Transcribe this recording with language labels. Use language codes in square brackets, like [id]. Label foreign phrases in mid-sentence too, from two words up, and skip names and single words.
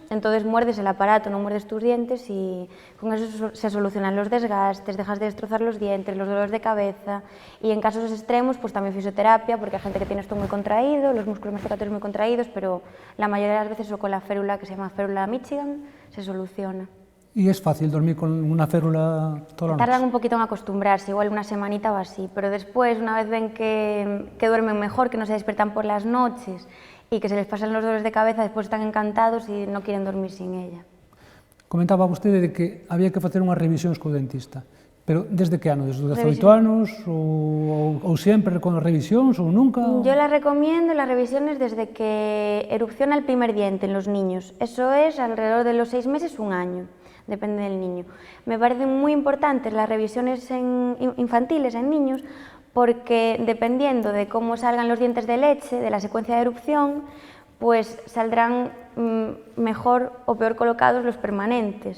[es] Entonces muerdes el aparato, no muerdes tus dientes y con eso se solucionan los desgastes, dejas de destrozar los dientes, los dolores de cabeza y en casos extremos pues también fisioterapia, porque hay gente que tiene esto muy contraído, los músculos masticatorios muy contraídos, pero la mayoría de las veces o con la férula que se llama férula Michigan se soluciona. ¿Y es fácil dormir con una férula toda la noche? Tardan un poquito en acostumbrarse, igual una semanita o así, pero después, una vez ven que duermen mejor, que no se despiertan por las noches y que se les pasan los dolores de cabeza, [gl] despois están encantados e non queren dormir [es] sin ella. [gl] Comentaba vostede de que había que facer unhas revisións co dentista, pero desde que ano? Desde os 18 anos ou sempre con as revisións ou nunca? [es] Yo las recomiendo las revisiones desde que erupciona el primer diente en los niños. Eso es alrededor de los 6 meses, un año, depende del niño. Me parecen muy importantes las revisiones infantiles en niños porque dependiendo de cómo salgan los dientes de leche, de la secuencia de erupción, pues saldrán mejor o peor colocados los permanentes.